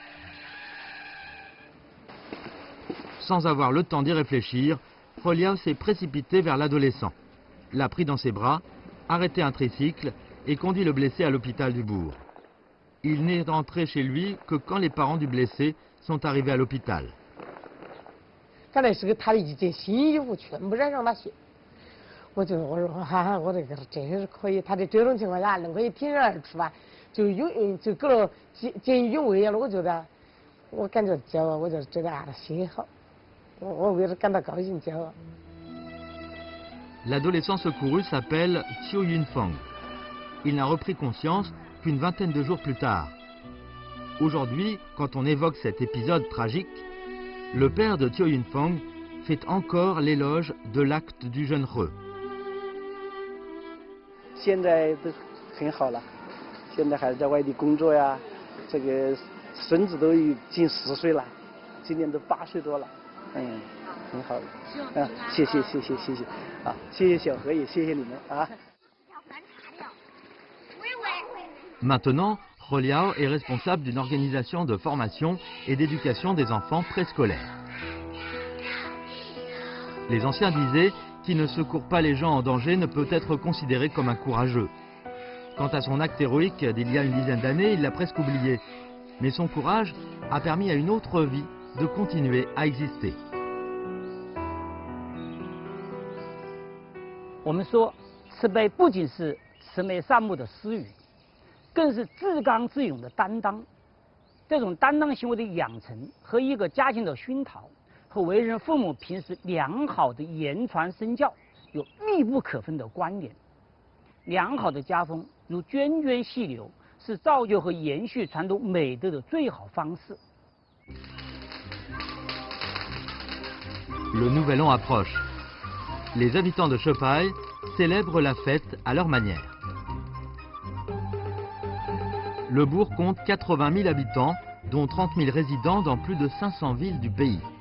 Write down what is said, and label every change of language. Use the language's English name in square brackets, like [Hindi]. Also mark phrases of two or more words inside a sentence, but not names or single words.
[French] Sans avoir le temps d'y réfléchir, He Liao s'est précipité vers l'adolescent, l'a pris dans ses bras, arrêté un tricycle et conduit le blessé à l'hôpital du bourg. Il n'est rentré chez lui que quand les parents du blessé sont arrivés à l'hôpital. [Chinese] 刚才是给他的一件新衣服，全部染上了血。我说哈哈，我这个真是可以，他在这种情况下能可以挺身而出吧，就给了见义勇为了。我觉得，我感觉骄傲，我就觉得啊，心好，我为了感到高兴骄傲。 [French] L'adolescent secouru s'appelle Qiu Yunfeng. Il n'a repris conscience qu'une vingtaine de jours plus tard. Aujourd'hui, quand on évoque cet épisode tragique, le père de Qiu Yunfeng fait encore l'éloge de l'acte du jeune He. [Chinese] 现在都很好了，现在还在外地工作呀，这个孙子都已经10岁了，今年都8岁多了，很好的，谢谢，啊，谢谢小何，也谢谢你们啊。 [French] Maintenant, He Liao est responsable d'une organisation de formation et d'éducation des enfants préscolaires. Les anciens disaient qui ne secourt pas les gens en danger ne peut être considéré comme un courageux. Quant à son acte héroïque d'il y a une dizaine d'années, il l'a presque oublié. Mais son courage a permis à une autre vie de continuer à exister. [Chinese] 我们说，慈悲不仅是慈眉善目的私语，更是自刚自勇的担当。这种担当行为的养成和一个家庭的熏陶，和为人父母平时良好的言传身教有密不可分的关联。良好的家风如涓涓细流，是造就和延续传统美德的最好方式。 [French] Le Nouvel An approche. Les habitants de Chepaille célèbrent la fête à leur manière. Le bourg compte 80 000 habitants, dont 30 000 résidents dans plus de 500 villes du pays.